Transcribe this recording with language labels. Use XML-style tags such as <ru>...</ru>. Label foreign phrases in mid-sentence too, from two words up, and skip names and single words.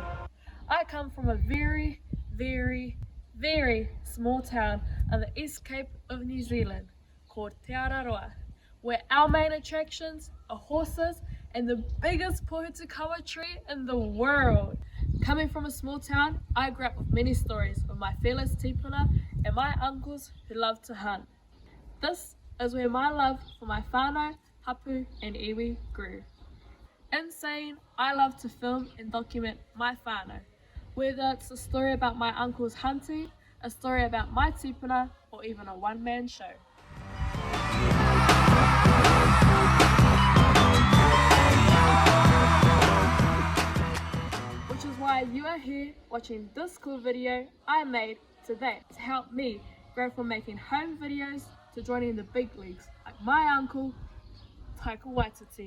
<en>I come from a very, very small town on the East Cape of New Zealand called Te Araroa, where our main attractions are horses and the biggest pohutukawa tree in the world. Coming from a small town, I grew up with many stories of my fearless tipuna and my uncles who loved to hunt. This is where my love for my whānau, hapu and iwi grew. In saying, I love to film and document my whānau, whether it's a story about my uncle's hunting, a story about my tipuna, or even a one-man show. Which is why you are here watching this cool video I made today to help me grow from making home videos to joining the big leagues like my uncle, Taika Waititi.</en>